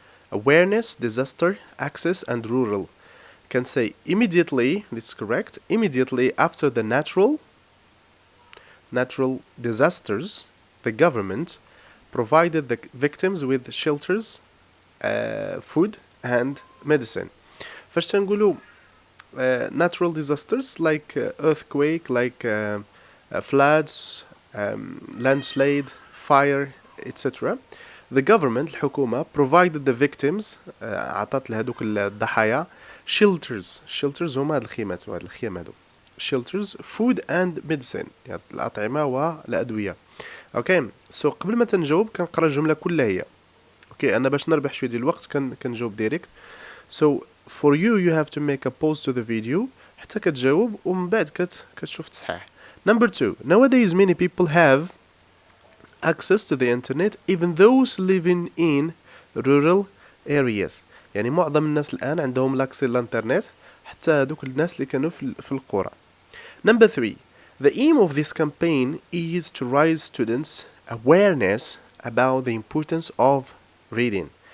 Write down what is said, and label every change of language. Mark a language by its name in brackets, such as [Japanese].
[English] Awareness, disaster, access and rural. Can say immediately, that's correct, immediately after the natural disasters, the government provided the victims with shelters, food and medicine. [Arabic] فاش تنقولوا [English] natural disasters like earthquake, like floods, landslide, fire, etc. The government [Arabic] الحكومة [English] provided the victims [Arabic] عطات لهذوك الضحايا [English] shelters [Arabic] هما هاد الخيمات وهاد الخيام هادو [English] shelters, food and medicine. [Arabic] يعني الأطعمة والأدوية. اوكي سو قبل ما تنجاوب كنقرا الجملة كلها هي. اوكي أنا باش نربح شوية ديال الوقت كنجاوب ديريكت. [English] So for you have to make a pause to the video [Arabic] حتى كتجاوب ومن بعد كتشوف تصحيح. [English] Number 2. Nowadays many people have access to the internet even those living in rural areas. [Arabic] يعني معظم الناس الآن عندهم لاكسي للانترنت حتى هذوك الناس اللي كانوا في القرى. [English] Number 3. The aim of this campaign is to raise students' awareness about the importance of reading.